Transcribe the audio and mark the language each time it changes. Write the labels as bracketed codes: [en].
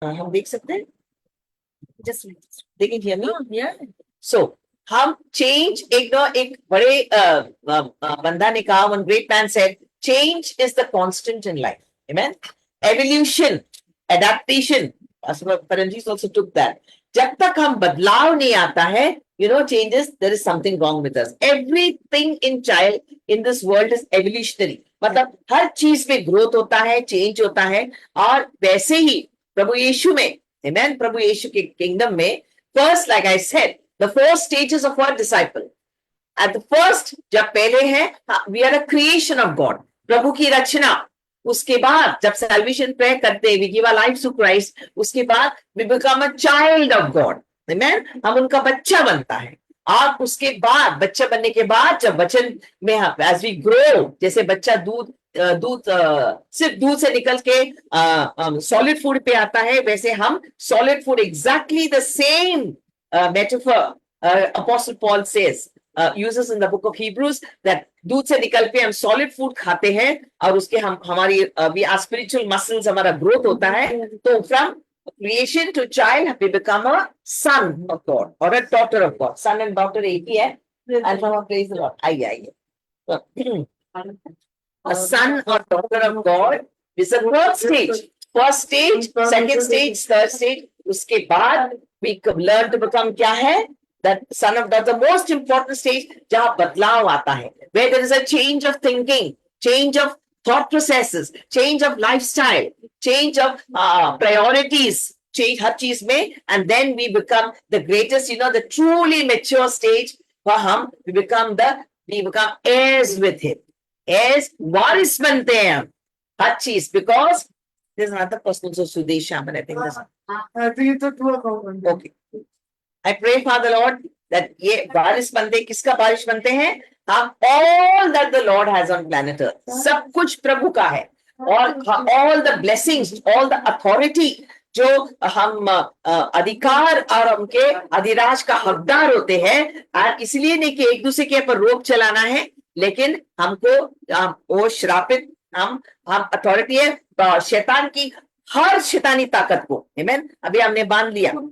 [hi] हम देख सकते हैं, [en] Just they can hear me? Yeah. So हम change [hi] एक बड़े बंदा ने कहा, [en] one great man said, change is the constant in life. Amen. Evolution, adaptation. Paranjit also took that. [hi] जब तक हम बदलाव नहीं आता है, [en] changes, there is something wrong with us. Everything in this world is evolutionary. [hi] मतलब हर चीज में ग्रोथ होता है, चेंज होता है, और वैसे ही प्रभु यीशु में, amen, प्रभु यीशु के किंगडम में, [en] first, like I said, the 4 stages of our disciple. At the first, [hi] जब पहले है, [en] we are a creation of God, [hi] प्रभु की रचना. उसके बाद जब [en] salvation prayer करते हैं, we give our lives to Christ, उसके बाद we become a child of God. [hi] Amen? हम उनका बच्चा बनता है. और उसके बाद, बच्चा बनने के बाद, जब वचन में [en] as we grow, [hi] जैसे बच्चा सिर्फ दूध से निकल के सॉलिड फूड पे आता है, वैसे हम solid food, exactly the same metaphor [en] Apostle Paul says, uses in the book of Hebrews, that [hi] दूध से निकल के हम सॉलिड फूड खाते हैं, और उसके हमारी [en] spiritual muscles, [hi] हमारा ग्रोथ होता है. [en] तो from creation to child we become a son of God or a daughter of God. Son and daughter [hi] एक ही है. [en] And praise the Lord. [hi] आइए. [en] A son or daughter of God is the third stage. First stage, second stage, third stage. [hi] उसके बाद [en] we learn to become [hi] क्या है? [en] That son of God, the most important stage, [hi] जहाँ बदलाव आता है, [en] where there is a change of thinking, change of thought processes, change of lifestyle, change of priorities, change हर चीज में, and then we become the greatest, the truly mature stage, [hi] वहाँ हम [en] we become heirs with him. Heirs, [hi] वारिस बनते हैं हम हर चीज, [en] because there's another person, so Sudesh Shaman, I think this. I think it's a true account. Okay. I pray, Father Lord, that [hi] ये बारिश बनते, किसका बारिश बनते हैं? हम [en] all that the Lord has on planet Earth, [hi] सब कुछ प्रभु का है, और [en] all the blessings, all the authority, [hi] जो हम अधिकार और उनके अधिराज का हकदार होते हैं, और इसलिए नहीं कि एक दूसरे के ऊपर रोक चलाना है, लेकिन हमको वो श्रापित, हम अथॉरिटी है शैतान की हर शैतानी ताकत को, आमीन, अभी हमने बांध लिया.